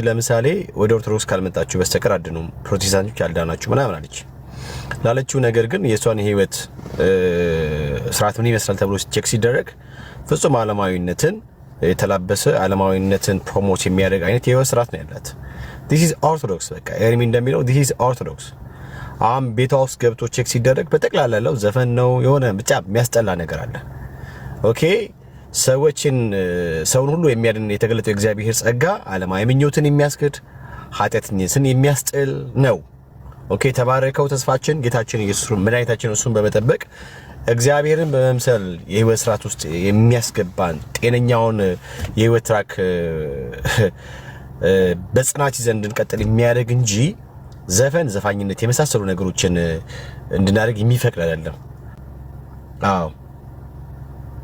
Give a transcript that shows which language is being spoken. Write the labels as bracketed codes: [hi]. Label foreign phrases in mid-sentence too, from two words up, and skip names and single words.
[am] ለምሳሌ ወደ ኦርቶዶክስ ካልመጣችሁ በስተቀር አድኑም ፕሮቴስታንቶች ያልዳናችሁ ምናምን አለች ላለችው ነገር ግን የእሷን የህይወት ስርዓት ምን ይመስላል ተብሎ ቼክ ሲደረግ ፍጹም ዓለማዊነትን የተላበሰ ዓለማዊነትን ፕሮሞት የሚያደርግ አይነት የህይወት ስርዓት ነው ያላት። [en] this is orthodox [am] በቃ ኤርሚ እንደሚለው [en] this is orthodox። [am] አሁን ቤቷ ውስጥ ገብቶ ቼክ ሲደረግ በጠቅላላ ያለው ዘፈን ነው፣ የሆነ ብቻ የሚያስጠላ ነገር አለ። ኦኬ ሰውን ሁሉ የሚያድን የተገለጠው የእግዚአብሔር ጸጋ ዓለማዊ ምኞትን የሚያስክድ ኃጢአተኝነትን የሚያስጥል ነው። ኦኬ ተባረከው ተስፋችን ጌታችን ኢየሱስ መድኃኒታችን እሱን በመጠበቅ እግዚአብሔርን በመምሰል የህይወት ስርዓት ውስጥ የሚያስገባን ጤነኛውን የህይወት ትራክ በጽናት ይዘን እንድንቀጥል የሚያደርግ እንጂ ዘፋኝነት የመሳሰሉ ነገሮችን እንድናደርግ የሚፈቅድ አይደለም። አዎ